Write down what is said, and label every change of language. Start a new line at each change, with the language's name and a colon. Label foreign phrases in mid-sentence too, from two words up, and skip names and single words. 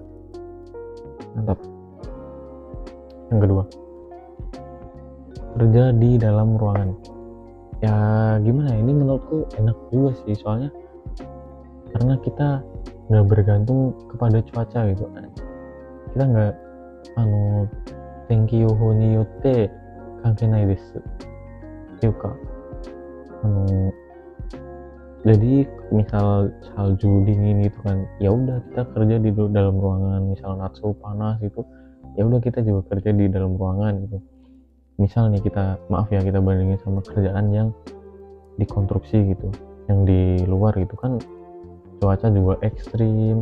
Indonesian: Mantap. Yang kedua, kerja di dalam ruangan. Ya gimana ya, ini menurutku enak juga sih, soalnya karena kita nggak bergantung kepada cuaca gitu, kita nggak
Japanese: 天気予報によって関係ないですっていうか
Indonesian: Jadi misal salju dingin gitu kan, ya udah kita kerja di dalam ruangan. Misal natsu panas gitu, ya udah kita juga kerja di dalam ruangan gitu. Misal nih kita, maaf ya, kita bandingin sama kerjaan yang di konstruksi gitu, yang di luar gitu kan, cuaca juga ekstrim.